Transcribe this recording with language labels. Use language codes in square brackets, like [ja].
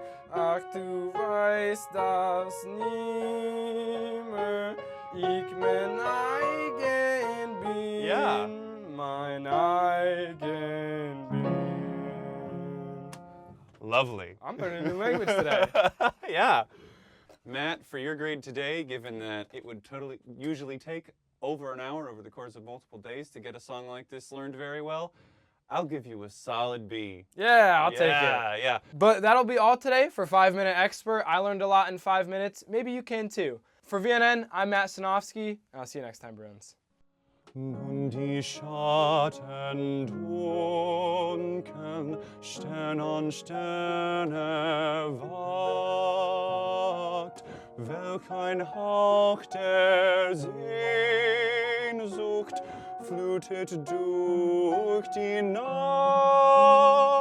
[de] Ach, du weißt das nimmer, ich mein eigen bin, mein eigen bin. [en] Lovely. I'm learning a new language today. Yeah. Matt, for your grade today, given that it would usually take over an hour over the course of multiple days to get a song like this learned very well, I'll give you a solid B. Yeah, I'll take it. Yeah. But that'll be all today for 5 Minute Expert. I learned a lot in 5 minutes. Maybe you can too. For VNN, I'm Matt Sinofsky, and I'll see you next time, Bruins. [de] Nun die Schatten dunkeln, Stern an Sterne wagt, welch ein Hauch der Sehnsucht flutet durch die Nacht.